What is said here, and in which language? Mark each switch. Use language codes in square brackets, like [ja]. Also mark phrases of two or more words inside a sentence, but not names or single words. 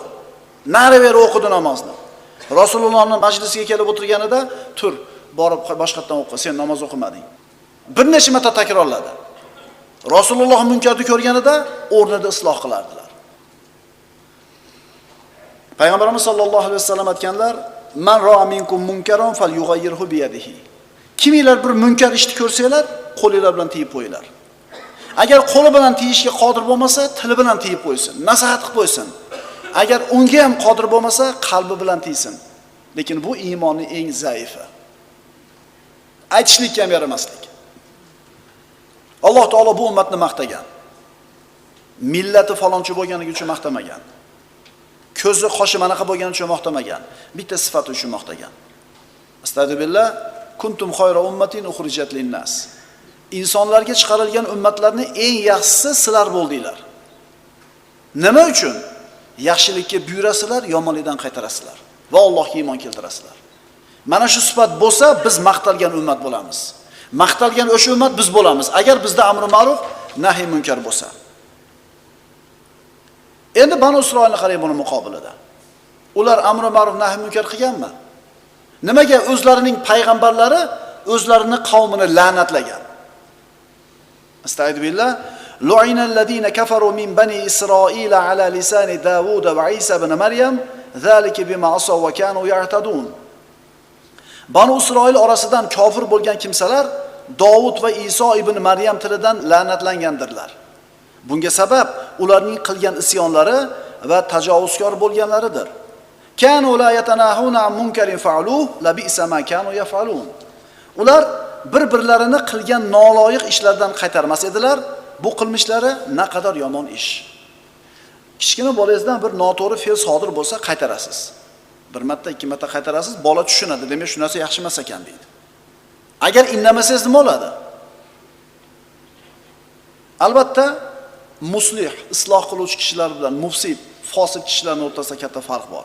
[uz] Nari-beri o'qidi namozni. Rasulullohning majlisiga kelib o'tirganida, tur, borib boshqatdan o'qi, sen namoz o'qimading. Bir necha marta takrorladi. Rasululloh munkarni ko'rganida o'rnida isloh qilardilar. Payg'ambarimiz [ar] صلى الله عليه وسلم [uz] aytganlar: [ar] "من رأى منكم منكرا فليغيره بيده." [uz] Kiminglar bir munkar ishni ko'rsanglar, qo'linglar bilan tiyib qo'yinglar. Agar qo'li bilan tiyishga qodir bo'lmasa, tili bilan tiyib qo'ysin, nasihat qilib qo'ysin. Agar unga ham qodir bo'lmasa, qalbi bilan tiysin. Lekin bu iymonning eng zaifi. Aytishlikka ham yaramaslik. Alloh taolo bu ummatni maqtagan. Millati falonchi bo'lganligi uchun maqtamagan. Ko'zi, qoshi manaqa bo'lgani uchun maqtamagan. Bitta sifati uchun maqtagan. [ar] Astagfirullah, كنتم خير أمة أخرجت للناس. [uz] insonlarga chiqarilgan ummatlarning eng yaxshisi sizlar bo'ldinglar. Nima uchun? Yaxshilikka buyurasizlar, yomonlikdan qaytarasizlar va Allohga iymon keltirasizlar. Mana shu sifat bo'lsa, biz maqtalgan ummat bo'lamiz. Maqtalgan o'sha ummat biz bo'lamiz. Agar bizda amri ma'ruf, nahi munkar bo'lsa. Endi Banu Isroilni qarang buni muqobilida. Ular amri ma'ruf, nahi munkar qilganmi? Nimaga o'zlarining payg'ambarlari o'zlarini qavmini la'natlagan? [ar] أستغفر الله. لعن الذين كفروا من بني إسرائيل على لسان داوود وعيسى ابن مريم ذلك بما عصوا وكانوا يعتدون. [uz] Banu Isroil orasidan kofir bo'lgan kimsalar Davud va Iso ibn Maryam tilidan la'natlangandirlar. Bunga sabab ularning qilgan isyonlari va tajovuzkor bo'lganlaridir. [ar] كانوا لا يتناهون عن منكر فعلوه لبئس ما كانوا يفعلون. [uz] Ular bir-birlarini qilgan noloyiq ishlardan qaytarmas edilar bu qilmishlari naqadar yomon ish. Kichkina bolangizdan bir noto'g'ri fe'l sodir bo'lsa qaytarasiz. Bir marta, ikki marta qaytarasiz, bola tushunadi. Demak, shu narsa yaxshi emas ekan deydi. Agar indamasangiz nima bo'ladi? Albatta, muslih, isloh qiluvchi kishilar bilan mufsid, fosiq kishilarning o'rtasida katta farq bor.